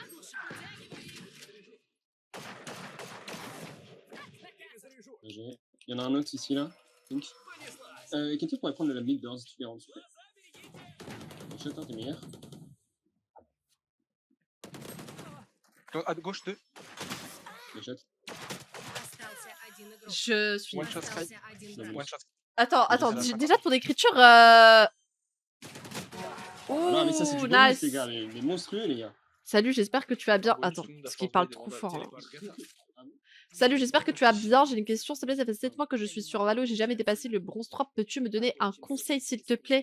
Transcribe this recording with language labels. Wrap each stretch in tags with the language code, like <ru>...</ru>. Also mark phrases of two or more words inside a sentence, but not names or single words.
<en>GG.</en> <fr>Il y en a un autre ici là. Donc. Quelqu'un pourrait prendre le mid dehors si tu les rentres, s'il te plaît. Shot, t'es meilleur. À gauche 2. Les shots.</fr> <ru>Остался один игрок.</ru> <fr>Je suis...</fr> <en>One shot strike.</en> <ru>Остался один</ru> <en>One</en> <ru>враг.</ru> <en>One shot.</en> <fr>Attends, Ça va. déjà ton écriture... Non, mais ça, c'est Ouh, du bonus, nice. les gars. Les monstrueux, les gars. Salut, j'espère que tu vas bien. Ah, Attends, bonus, parce qu'il la parle force trop des fort. rondes, Hein. Salut, j'espère que tu vas bien. J'ai une question, s'il te plaît. Ça fait 7 mois que je suis sur Valo. J'ai jamais dépassé le bronze 3. Peux-tu me donner un conseil, s'il te plaît?</fr>